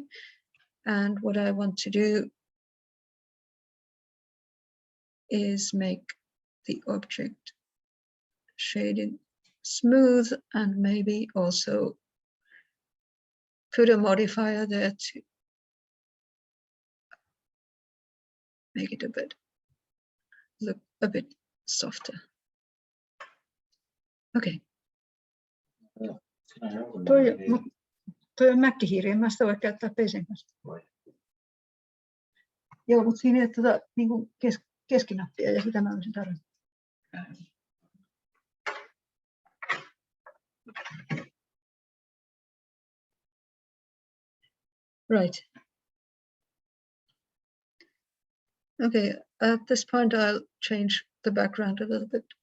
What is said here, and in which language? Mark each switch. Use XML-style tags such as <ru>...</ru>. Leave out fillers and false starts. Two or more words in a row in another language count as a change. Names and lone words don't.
<en>And what I want to do is make the object shaded smooth and maybe also put a modifier there to make it look a bit softer. Okay.</en> <fi>Toi on Mac-hiiri, en mä sitä voi käyttää PC:n kanssa. Joo, mutta siinä ei ole niin kuin keskinappia ja sitä mä olisin tarvinnut.</fi> <en>Right. Okay, at this point I'll change the background a little bit.</en>